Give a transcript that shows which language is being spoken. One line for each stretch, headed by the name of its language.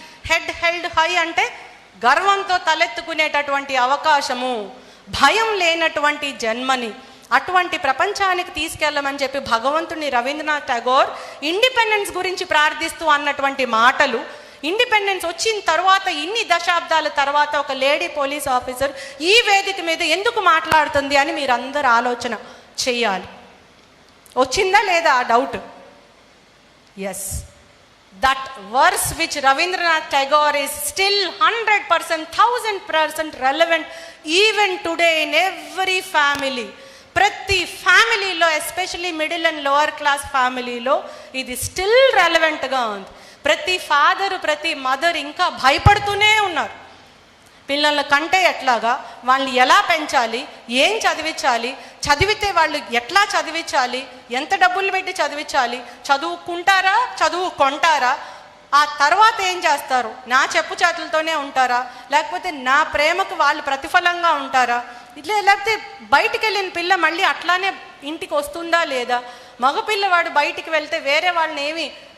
English: head held high
Telugu: అంటే గర్వంతో తలెత్తుకునేటటువంటి అవకాశము, భయం లేనటువంటి జన్మని అటువంటి ప్రపంచానికి తీసుకెళ్ళమని చెప్పి భగవంతుని రవీంద్రనాథ్ ఠాగూర్ ఇండిపెండెన్స్ గురించి ప్రార్థిస్తూ అన్నటువంటి మాటలు, ఇండిపెండెన్స్ వచ్చిన తర్వాత ఇన్ని దశాబ్దాల తర్వాత ఒక లేడీ పోలీస్ ఆఫీసర్ ఈ వేదిక మీద ఎందుకు మాట్లాడుతుంది అని మీరందరూ ఆలోచన చెయ్యాలి. వచ్చిందా లేదా ఆ doubt?
English: Yes, that verse which Rabindranath Tagore is still 100%, 1000% relevant even today in every family.
Telugu: ప్రతి ఫ్యామిలీలో,
English: especially middle and lower class
Telugu: ఫ్యామిలీలో ఇది
English: still రెలవెంట్గా
Telugu: ఉంది. ప్రతి ఫాదరు, ప్రతి మదర్ ఇంకా భయపడుతూనే ఉన్నారు. పిల్లల కంటే ఎట్లాగా, వాళ్ళని ఎలా పెంచాలి, ఏం చదివించాలి, చదివితే వాళ్ళు ఎట్లా చదివించాలి, ఎంత డబ్బులు పెట్టి చదివించాలి, చదువుకుంటారా, చదువు కొంటారా, ఆ తర్వాత ఏం చేస్తారు, నా చెప్పు చేతులతోనే ఉంటారా, లేకపోతే నా ప్రేమకు వాళ్ళు ప్రతిఫలంగా ఉంటారా, ఇట్లా లేకపోతే బయటికి వెళ్ళిన పిల్ల మళ్ళీ అట్లానే ఇంటికి వస్తుందా లేదా, మగపిల్లవాడు బయటికి వెళ్తే వేరే వాళ్ళని